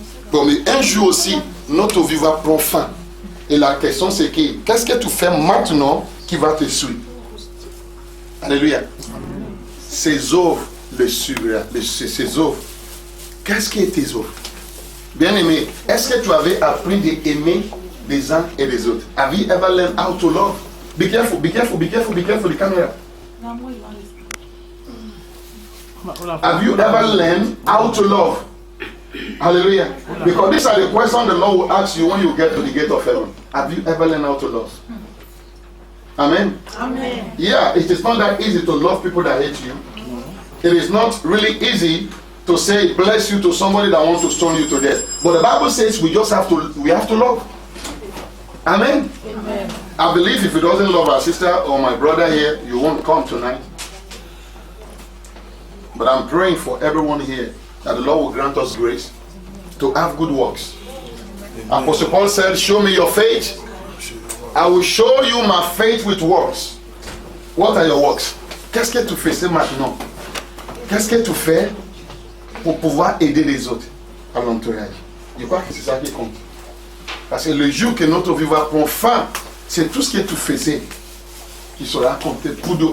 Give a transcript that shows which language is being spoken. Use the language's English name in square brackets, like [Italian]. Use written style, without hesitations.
[French] Bon, mais un jour aussi, notre vie va prendre fin. Et la question c'est qu'est-ce que tu fais maintenant qui va te suivre? Alléluia. Ses œuvres le suivront. Ses œuvres. Qu'est-ce qui est tes œuvres? Bien-aimé, est-ce que tu avais appris d'aimer les uns et les autres? [English] Have you ever learned how to love? Be careful, be careful, be careful, be careful, the camera. Have you ever learned how to love? Hallelujah. Because these are the questions the Lord will ask you when you get to the gate of heaven. Have you ever learned how to love? Amen. Amen. Yeah, it is not that easy to love people that hate you. It is not really easy to say bless you to somebody that wants to stone you to death. But the Bible says we have to love. Amen. Amen. I believe if you doesn't love our sister or my brother here, you won't come tonight. But I'm praying for everyone here that the Lord will grant us grace to have good works. Apostle Paul said, show me your faith. I will show you my faith with works. What are your works? [French] Qu'est-ce que tu fais maintenant? Qu'est-ce que tu fais pour pouvoir aider les autres à l'entourage? Je crois que c'est ça qui compte. Parce que le jour que notre vie va prendre fin, c'est tout ce que tu faisais qui sera compté pour nous.